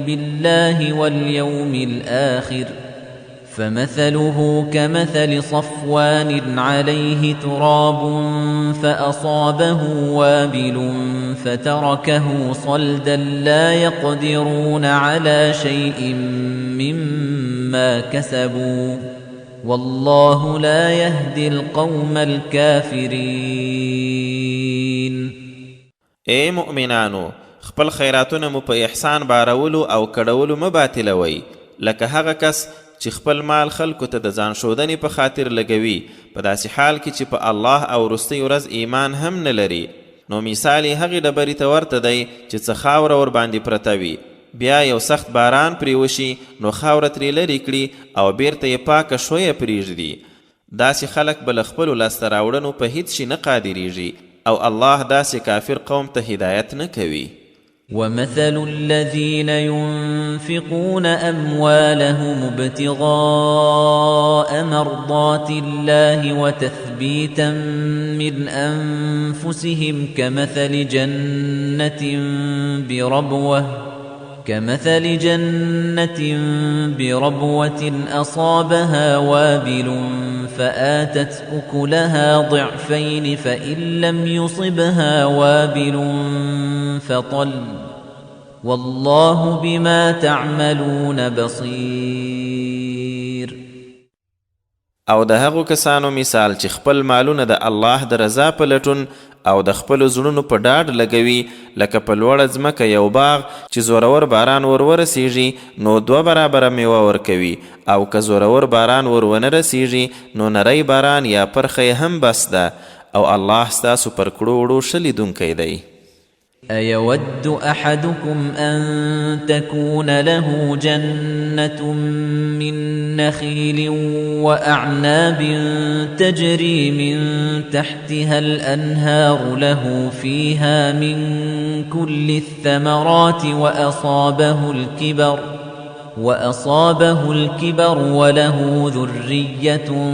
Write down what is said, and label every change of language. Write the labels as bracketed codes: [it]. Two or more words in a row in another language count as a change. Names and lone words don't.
[ar] بالله واليوم الآخر فمثله كمثل صفوان عليه تراب فأصابه وابل فتركه صلدا لا يقدرون على شيء مما كسبوا والله لا يهدي القوم الكافرين. [ps] اے مؤمنانو، خپل خیراتونه مو په احسان بارولو او کړولو مه باطلوئ، لکه هغه کس چې خپل مال خلکو ته د ځان ښودنې په خاطر لګوي، په داسې حال کې چې په الله او وروستۍ ورځ ایمان هم نه لري. نو مثال یې هغې ډبرې ته ورته دی چې څه خاوره ورباندې پرته وي، بیا یو سخت باران پرې وشي نو خاوره ترې لرې کړي او بیرته یې پاکه شویه پرېږدي. داسې خلک به له خپلو لاسته راوړنو په هیڅ شي نه قادریږي، او الله داسې کافر قوم ته هدایت نه کوي. [ar] ومثل الذين ينفقون أموالهم ابتغاء مرضات الله وتثبيتا من أنفسهم كمثل جنة بربوة أصابها وابل فآتت أكلها ضعفين فإن لم يصبها وابل فطل والله بما تعملون بصير. [ps] او د هغو کسانو مثال چې خپل مالونه د الله د رضا په لټون او د خپلو زړونو په ډاډ لګوي، لکه په لوړه ځمکه یو باغ چې زورور باران ورسیږي نو 2 برابره میوه ورکوي، او که زورور باران ونه رسیږي نو نری باران یا پرخه هم بس ده، او الله ستاسو پر کړو وړو ښه لیدونکی دی. [ar] أيود أحدكم أن تكون له جنة من نخيل وأعناب تجري من تحتها الأنهار له فيها من كل الثمرات وأصابه الكبر وله ذرية